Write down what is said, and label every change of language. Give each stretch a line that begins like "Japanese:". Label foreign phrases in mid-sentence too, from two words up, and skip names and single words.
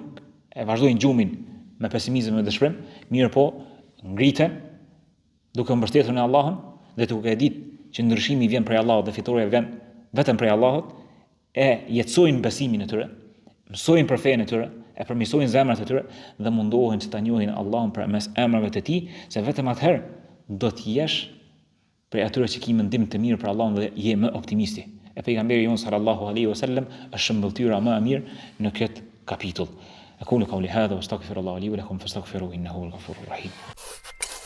Albanian: e vazhdojnë gjumin me pesimizëm dhe dëshpërim, mirë po ngriten duke mbështetur në Allahun dhe duke ditë që ndryshimi vjen prej Allahut dhe fitoria vjen vetëm prej Allahut, e jetësojnë besimin e tyre, mësojnë për fenë e tyre, e përmirësojnë zemrat e tyre dhe mundohen që ta njohin Allahun përmes emrave të Tij, se vetëm atëherë do të jesh prej atyre që ki mendim të mirë për Allahun dhe je më optimisti. E pejgamberi jon
Arabic: صلى الله عليه وسلم
Albanian: është shëmbëltyra më e mirë në këtë kapitull.
Arabic: أقول قولي هذا وأستغفر الله لي ولكم فاستغفروه إنه الغفور الرحيم.